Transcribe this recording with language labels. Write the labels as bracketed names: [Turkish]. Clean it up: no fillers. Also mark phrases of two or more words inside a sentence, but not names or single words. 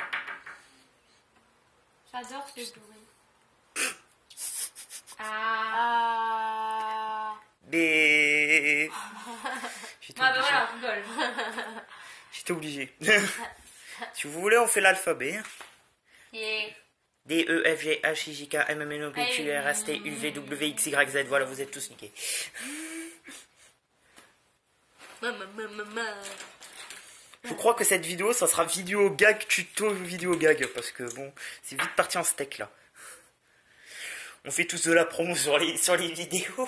[French] J'adore ce bruit. Ah. Des... J'étais Ah, bah obligé. voilà, on rigole. J'étais obligé. Si vous voulez, on fait l'alphabet. hein. Et... D, E, F, G, H, I, J, K, M, N, O, P, Q, R, S, T, U, V, W, X, Y, Z. Voilà, vous êtes tous niqués. Je crois que cette vidéo, ça sera vidéo gag, tuto vidéo gag. Parce que bon, c'est vite parti en steak là. On fait tous de la promo sur les vidéos.